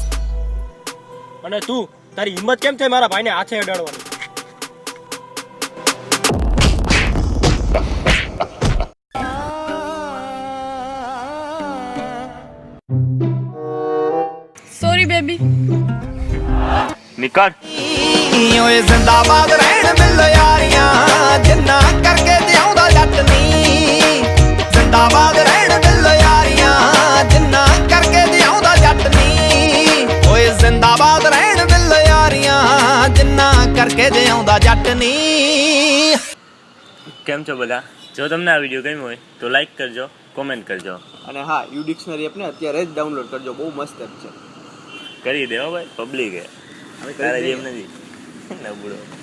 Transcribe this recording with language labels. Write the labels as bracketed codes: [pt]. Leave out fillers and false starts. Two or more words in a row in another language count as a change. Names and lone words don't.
[gu] અને તું તારી હિંમત કેમ થઈ મારા ભાઈને હાથે અડાડવાની? [en] Sorry baby. [gu] નિકાળ. [pa] ਓਏ ਜ਼ਿੰਦਾਬਾਦ ਰਹਿਣ ਮਿਲ ਯਾਰੀਆਂ ਜਿੰਨਾ ਕਰਕੇ ਜਿਉਂਦਾ ਜੱਟ ਨੀ ਜ਼ਿੰਦਾਬਾਦ ਰਹਿਣ ਮਿਲ ਯਾਰੀਆਂ ਜਿੰਨਾ ਕਰਕੇ ਜਿਉਂਦਾ ਜੱਟ ਨੀ ਓਏ ਜ਼ਿੰਦਾਬਾਦ ਰਹਿਣ ਮਿਲ ਯਾਰੀਆਂ ਜਿੰਨਾ ਕਰਕੇ ਜਿਉਂਦਾ ਜੱਟ ਨੀ. [gu] કેમ છો બધા? જો તમને આ વિડીયો ગમ્યો હોય તો લાઈક કરજો, કોમેન્ટ કરજો. અને હા યુ ડિક્શનરી એપને અત્યારે જ ડાઉનલોડ કરજો, બહુ મસ્ત એપ છે. કરી દેવો ભાઈ, પબ્લિક હે. તારા જેમ નથી નબળો.